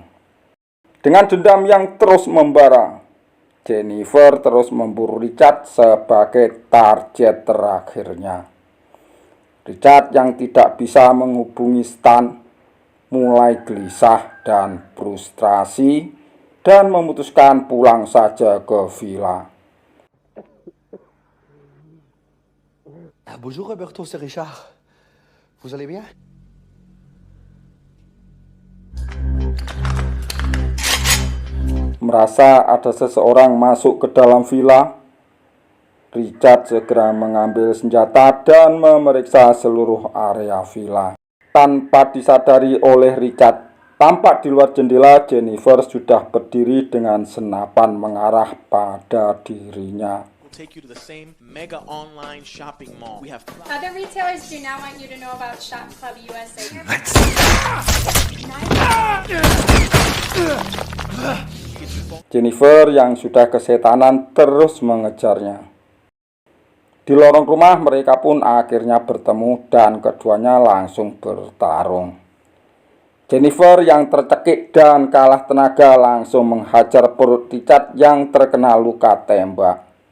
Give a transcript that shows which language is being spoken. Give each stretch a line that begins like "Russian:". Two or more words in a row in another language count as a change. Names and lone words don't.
Indonesian: Dengan dendam yang terus membara, Jennifer terus memburu Richard sebagai target terakhirnya. Richard yang tidak bisa menghubungi Stan mulai gelisah dan frustrasi dan memutuskan pulang saja ke villa.
French: Bonjour Roberto, c'est Richard. Vous allez bien?
Indonesian: Merasa ada seseorang masuk ke dalam villa, Richard segera mengambil senjata dan memeriksa seluruh area villa. Tanpa disadari oleh Richard, tampak di luar jendela Jennifer sudah berdiri dengan senapan mengarah pada dirinya.
English: Take you to the same mega online shopping mall. We have other retailers do not want you to know about Shop Club USA.
Indonesian: Jennifer yang sudah kesetanan terus mengejarnya. Di lorong rumah mereka pun akhirnya bertemu dan keduanya langsung bertarung. Jennifer yang tercekik dan kalah tenaga langsung menghajar perut Richard yang terkena luka tembak.